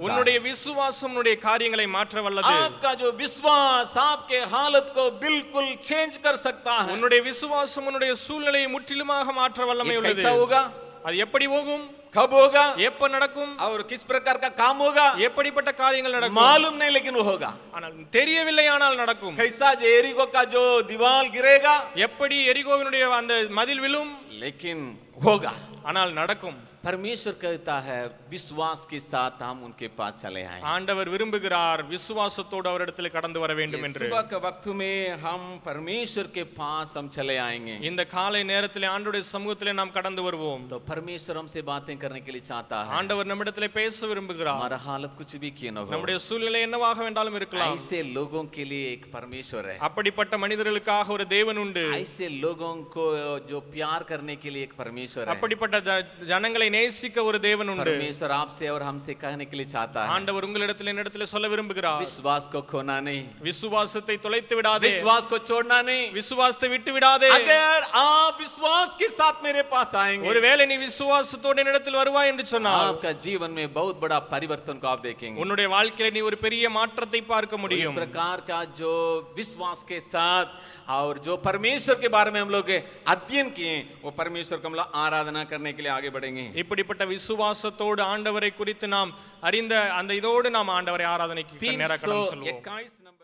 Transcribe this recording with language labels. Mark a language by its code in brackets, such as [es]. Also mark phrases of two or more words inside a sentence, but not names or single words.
[ta] உன்னுடைய விசுவாசம் உன்னுடைய காரியங்களை மாற்ற வல்லது. [hi] आपका जो विश्वास आपके हालत को बिल्कुल चेंज कर सकता है। [ta] உன்னுடைய விசுவாசம் உன்னுடைய சூழ்நிலையை முற்றிலுமாக மாற்ற வல்லமை [hi] ये [ta] உள்ளது. [hi] कैसा होगा, [ta] அது எப்படி போகும், [hi] कब होगा [ta] எப்ப நடக்கும், [hi] और किस प्रकार का काम होगा [ta] எப்படிப்பட்ட காரியங்கள் நடக்கும் [hi] मालूम नहीं, लेकिन वो होगा। [ta] ஆனால் தெரியவில்லை, ஆனால் நடக்கும். [hi] कैसा जेरिको का जो दीवार गिरेगा, [ta] எப்படி எரிகோவினுடைய அந்த மதில் விழும், [hi] लेकिन होगा। [ta] ஆனால் நடக்கும். [hi] परमेश्वर कहता है विश्वास के साथ हम उनके पास चले आए। [ta] ஆண்டவர் விரும்புகிறார் விசுவாசத்தோடு அவரிடத்தில் கடந்து வர வேண்டும் என்று. [hi] सुबह के वक्त में हम परमेश्वर के पास हम चले आएंगे, [ta] இந்த காலை நேரத்திலே ஆண்டவருடைய சமூகத்திலே நாம் கடந்து வருவோம். [hi] तो परमेश्वर हमसे बातें करने के लिए चाहता है। [ta] ஆண்டவர் நம்மிடத்திலே பேச விரும்புகிறார். [hi] हमारा हालत कुछ भी क्यों न हो, [ta] நம்முடைய சூழ்நிலை என்னவாக வேண்டாலும் இருக்கலாம், [hi] ऐसे लोगों के लिए एक परमेश्वर है, [ta] அப்படிப்பட்ட மனிதர்களுக்காக ஒரு தேவன் உண்டு. [hi] ऐसे लोगों को जो प्यार करने के लिए एक परमेश्वर है। [ta] அப்படிப்பட்ட ஜனங்களை நேசிக்க ஒரு தேவன் உண்டு. [hi] परमेश्वर आपसे और हमसे कहने के लिए चाहता है, [ta] ஆண்டவர் உங்களிடத்தில் என்னிடத்தில் சொல்ல விரும்புகிறார், [hi] विश्वास को खोना नहीं, [ta] விசுவாசத்தை தொலைத்து விடாதே, [hi] विश्वास को छोड़ना नहीं। [ta] விசுவாசத்தை விட்டு விடாதே. [hi] अगर आप विश्वास के साथ मेरे पास आएंगे, [ta] ஒருவேளை நீ விசுவாசத்தோடு என்னிடத்தில் வருவாய் என்று சொன்னால் [hi] आपका जीवन में बहुत बड़ा परिवर्तन को आप देखेंगे। [ta] உன்னுடைய வாழ்க்கையில நீ ஒரு பெரிய மாற்றத்தை பார்க்க [hi] इस [ta] முடியும். [hi] प्रकार का जो विश्वास के साथ और जो परमेश्वर के बारे में हम लोग अध्ययन किए, वो परमेश्वर को हम लोग आराधना करने के लिए आगे बढ़ेंगे। [ta] இப்படிப்பட்ட விசுவாசத்தோடு ஆண்டவரை குறித்து நாம் அறிந்த அந்த இதோடு நாம் ஆண்டவரை ஆராதனைக்கு நேரா கடந்து செல்வோம். 321